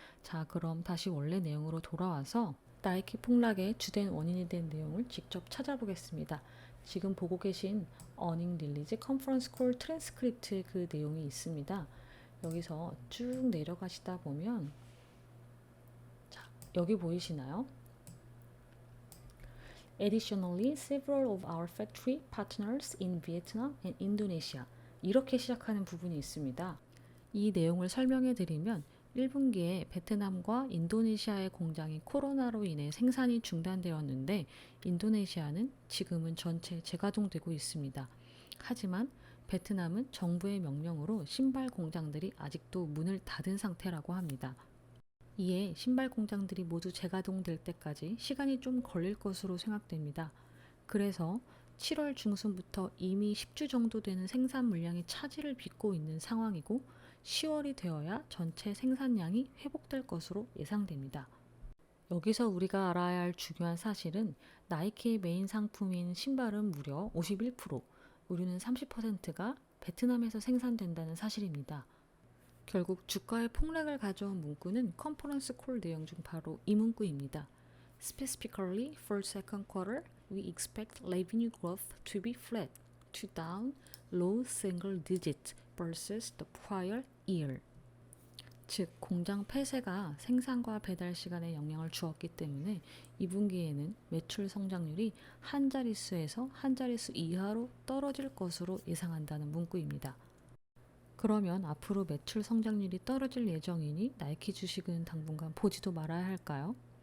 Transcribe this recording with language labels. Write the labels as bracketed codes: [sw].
[ko] 자, 그럼 다시 원래 내용으로 돌아와서 나이키 폭락의 주된 원인이 된 내용을 직접 찾아보겠습니다. 지금 보고 계신 어닝 릴리즈 컨퍼런스 콜 트랜스크립트 그 내용이 있습니다. 여기서 쭉 내려가시다 보면 자, 여기 보이시나요? [en] Additionally, several of our factory partners in Vietnam and Indonesia [ko] 이렇게 시작하는 부분이 있습니다. 이 내용을 설명해 드리면 1분기에 베트남과 인도네시아의 공장이 코로나로 인해 생산이 중단되었는데 인도네시아는 지금은 전체 재가동되고 있습니다. 하지만 베트남은 정부의 명령으로 신발 공장들이 아직도 문을 닫은 상태라고 합니다. 이에 신발 공장들이 모두 재가동될 때까지 시간이 좀 걸릴 것으로 생각됩니다. 그래서 7월 중순부터 이미 10주 정도 되는 생산 물량이 차질을 빚고 있는 상황이고 10월이 되어야 전체 생산량이 회복될 것으로 예상됩니다. 여기서 우리가 알아야 할 중요한 사실은 나이키의 메인 상품인 신발은 무려 51%, 의류는 30%가 베트남에서 생산된다는 사실입니다. 결국 주가의 폭락을 가져온 문구는 컨퍼런스 콜 내용 중 바로 이 문구입니다. [en] Specifically for second quarter, we expect revenue growth to be flat to down low single digit versus the prior year. [ko] 즉, 공장 폐쇄가 생산과 배달 시간에 영향을 주었기 때문에 2분기에는 매출 성장률이 한 자릿수에서 한 자릿수 이하로 떨어질 것으로 예상한다는 문구입니다. 그러면 앞으로 매출 성장률이 떨어질 예정이니 나이키 주식은 당분간 보지도 말아야 할까요?